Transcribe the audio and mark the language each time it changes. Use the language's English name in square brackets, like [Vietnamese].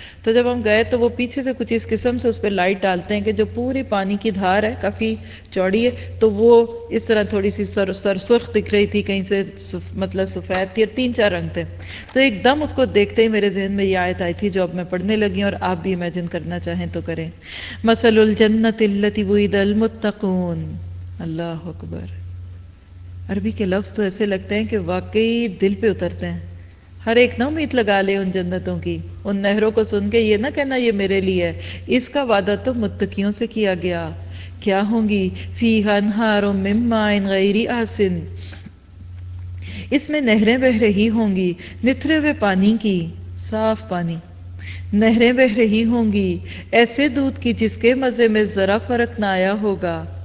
[Urdu] تو جب ہم گئے تو وہ پیچھے سے کچھ اس قسم سے اس پہ لائٹ ڈالتے ہیں کہ جو پوری پانی کی دھار ہے کافی چوڑی ہے، تو وہ اس طرح تھوڑی سی سرخ دکھ رہی تھی، کہیں سے مطلب سفید تھی، اور تین چار رنگ تھے. تو ایک دم اس کو دیکھتے ہی میرے ذہن میں یہ آیت آئی تھی جو اب میں پڑھنے لگی ہوں، اور آپ بھی امیجن کرنا چاہیں تو کریں. [Arabic] مثل الجنت التی وعد المتقون. [Urdu] اللہ اکبر، عربی کے لفظ تو ایسے لگتے ہیں کہ واقعی دل پہ اترتے ہیں. ہر ایک نہ امید لگا لے ان جنتوں کی، ان نہروں کو سن کے یہ نہ کہنا یہ میرے لیے ہے، اس کا وعدہ تو متقیوں سے کیا گیا. کیا ہوں گی؟ [Arabic] فیہا انہار من ماء غیر آسن، [Urdu] اس میں نہریں بہ رہی ہوں گی، نتھرے ہوئے پانی کی، صاف پانی، نہریں بہ رہی ہوں گی ایسے دودھ کی جس کے مزے میں ذرا فرق نہ آیا ہوگا.